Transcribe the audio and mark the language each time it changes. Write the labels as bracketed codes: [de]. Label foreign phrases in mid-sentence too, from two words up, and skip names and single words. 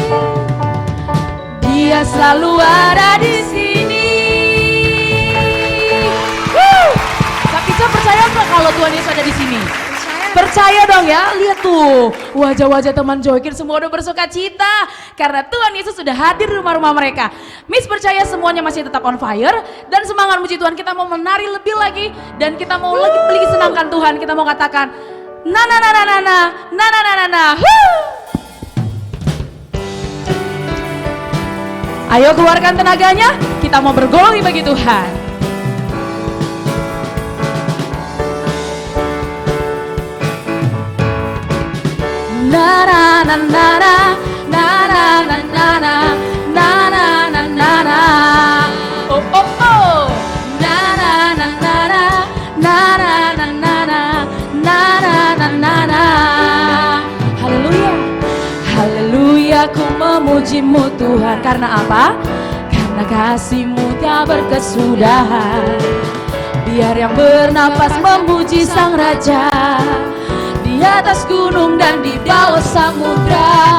[id] Dia selalu ada di sini. Tapi saya percaya nggak kalau Tuhan Yesus ada di sini? Percaya dong ya, lihat tuh wajah-wajah teman Joykin semua udah bersuka cita karena Tuhan Yesus sudah hadir di rumah-rumah mereka. Miss percaya semuanya masih tetap [en] on fire [id] dan semangat muji Tuhan. Kita mau menari lebih lagi dan kita mau lebih senangkan Tuhan. Kita mau katakan na na na na na na na na na na na. Ayo keluarkan tenaganya, kita mau bergolong bagi Tuhan. Na na na na na na na na na na na na na na na. Oh oh oh. Na na na na na na na na na na na na na na. Haleluya. Haleluya, ku memuji-Mu Tuhan. Karena apa? Karena kasih-Mu tak berkesudahan. Biar yang bernapas memuji Sang Raja, di atas gunung dan di bawah samudra.